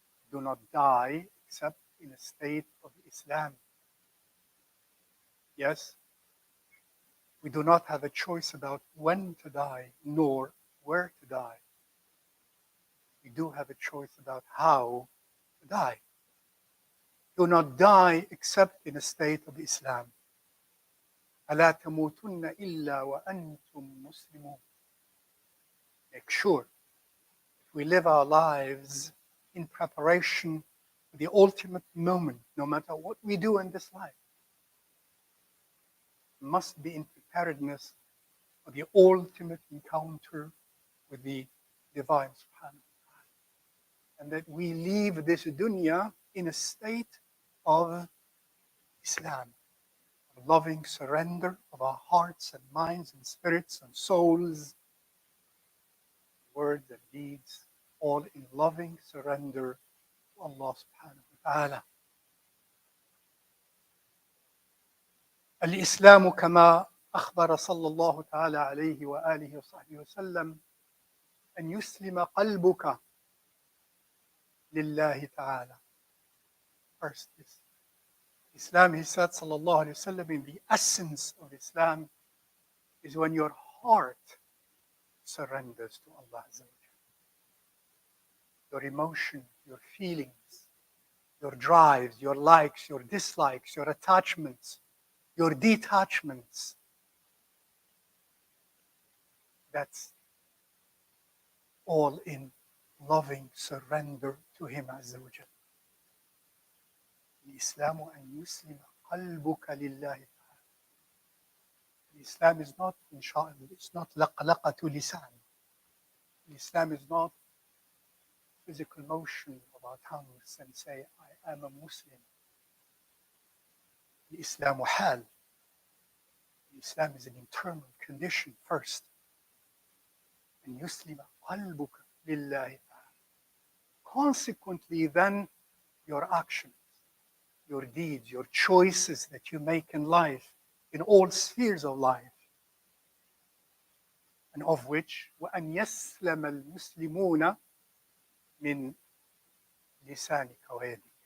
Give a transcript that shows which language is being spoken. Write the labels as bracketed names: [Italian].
[English] Do not die except in a state of Islam. Yes, we do not have a choice about when to die, nor where to die. We do have a choice about how to die. Do not die except in a state of Islam. [Arabic] ألا تموتن إلا وأنتم مسلمون. [English] Make sure we live our lives in preparation for the ultimate moment, no matter what we do in this life. We must be in preparedness for the ultimate encounter with the divine subhanahu wa ta'ala. And that we leave this dunya in a state of Islam, of loving surrender of our hearts and minds and spirits and souls, words and deeds, all in loving surrender to Allah subhanahu wa ta'ala. [Arabic] الإسلام كما أخبر صلى الله تعالى عليه وآله وصحبه وسلم أن يسلم قلبك لله تعالى. [English] First, Islam, he said, [Arabic] صلى الله عليه وسلم, [English] in the essence of Islam is when your heart surrenders to Allah. Your emotions, your feelings, your drives, your likes, your dislikes, your attachments, your detachments. That's all in loving surrender to Him Azza wa Jal. [Arabic] الإسلام أن يسلم قلبك لله. [English] Islam is not, inshallah, it's not [Arabic] لقلقة لسان. [English] Islam is not physical motion of our tongues and say, I am a Muslim. Islam حال. Islam is an internal condition first. [Arabic] And يسلم قلبك لله. [English] Consequently, then, your actions, your deeds, your choices that you make in life, in all spheres of life, and of which [Arabic] وأن يسلم المسلمون من لسانك ويدك.